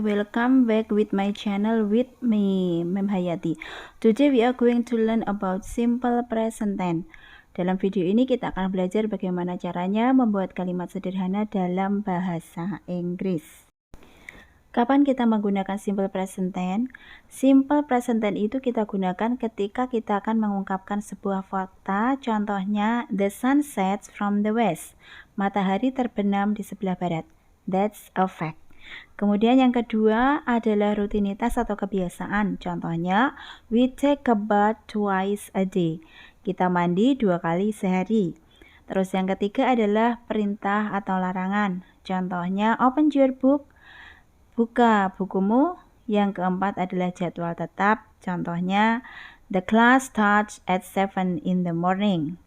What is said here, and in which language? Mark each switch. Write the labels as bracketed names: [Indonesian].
[English] Welcome back with my channel with me, Mem Hayati. Today we are going to learn about simple present tense. [Indonesian] Dalam video ini kita akan belajar bagaimana caranya membuat kalimat sederhana dalam bahasa Inggris. Kapan kita menggunakan simple present tense? Simple present tense itu kita gunakan ketika kita akan mengungkapkan sebuah fakta. [English] Contohnya, the sun sets from the west. [Indonesian] Matahari terbenam di sebelah barat. [English] That's a fact. [Indonesian] Kemudian yang kedua adalah rutinitas atau kebiasaan. [English] Contohnya, we take a bath twice a day. [Indonesian] Kita mandi 2 kali sehari. Terus yang ketiga adalah perintah atau larangan. [English] Contohnya, open your book. [Indonesian] Buka bukumu. Yang keempat adalah jadwal tetap. [English] Contohnya, the class starts at 7 in the morning.